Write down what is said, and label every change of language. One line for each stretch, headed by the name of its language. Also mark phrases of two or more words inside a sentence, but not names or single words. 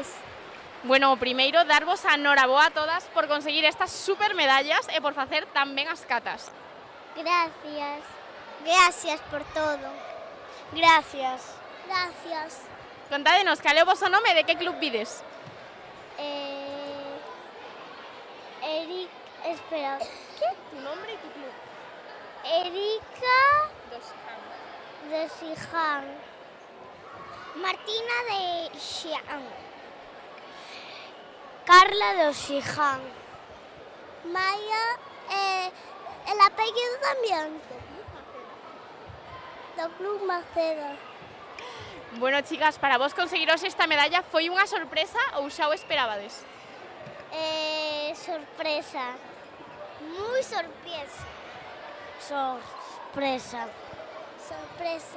Galician: Bueno, primeiro, darvos a noraboa a todas por conseguir estas super medallas e por facer tan ben as catas.
Spanish: Gracias. Gracias por todo. Gracias. Gracias.
Galician: Contádenos, cal é o voso nome e de que club vides?
Spanish: Eric, espera. ¿Qué? Tu nombre e tu club. Erika Doshan. de Sijan. Martina de Xi'an. Carla de Xi'an. Maya, el apellido también.
Galician: Do Club Maceda. Bueno, chicas, para vos conseguiros esta medalla foi unha sorpresa ou xa o esperabades?
Spanish: Sorpresa. Muy sorpresa. Sorpresa. Sorpresa.